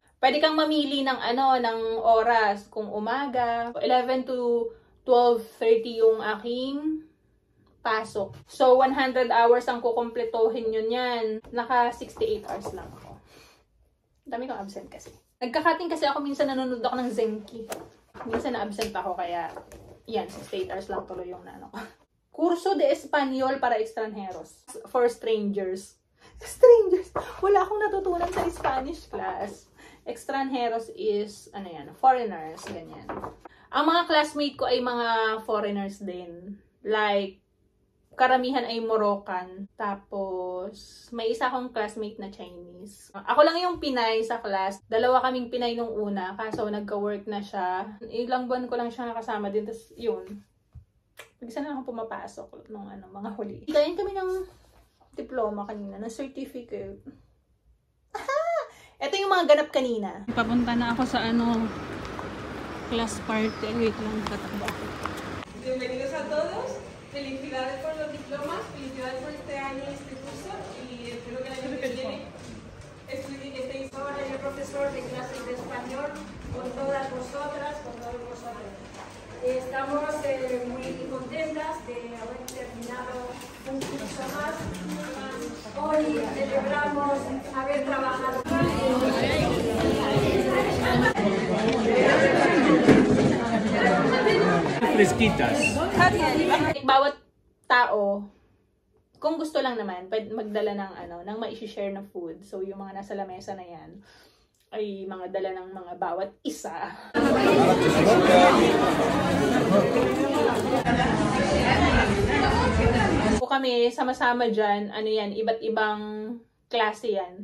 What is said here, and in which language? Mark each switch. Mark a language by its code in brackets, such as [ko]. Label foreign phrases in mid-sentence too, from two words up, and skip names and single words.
[tl] Pwede kang mamili ng ng oras, kung umaga, 11 to 12:30 yung aking pasok. So, 100 hours ang kukumpletohin yun yan. Naka 68 hours lang ako. Dami kong absent kasi. Nagkakating kasi ako, minsan nanonood ako ng Zenki. Minsan na-absent ako, kaya yan, 68 hours lang tuloy yung Curso de Español para Extranjeros. [en] For strangers. Strangers! [tl] Wala akong natutunan sa Spanish class. [en] Extranjeros is, foreigners, [tl] ganyan. Ang mga classmate ko ay mga foreigners din. Like, karamihan ay Moroccan. Tapos, may isa akong classmate na Chinese. Ako lang yung Pinay sa class. Dalawa kaming Pinay nung una. Kaso, nagka-work na siya. Ilang buwan ko lang siya nakasama din. Tapos, yun. Nagisa na akong pumapasok nung mga huli. Galing kami ng diploma kanina, ng certificate. Aha! Ito yung mga ganap kanina. Papunta na ako sa class party. Wait lang, tatakbo ako. [es] Bienvenidos a todos. Felicidades por los diplomas, felicidades por este año y este curso, y espero que el año que viene estéis ahora el profesor de clases de español con todas vosotras, con todos vosotros. Estamos muy contentas de haber terminado un curso más. Hoy celebramos haber trabajado. Fresquitas. [tl] Bawat tao, kung gusto lang naman, pwede magdala ng mai-share na food. So, yung mga nasa lamesa na yan, ay mga dala ng mga bawat isa. So, kami, sama-sama dyan, iba't ibang klase yan.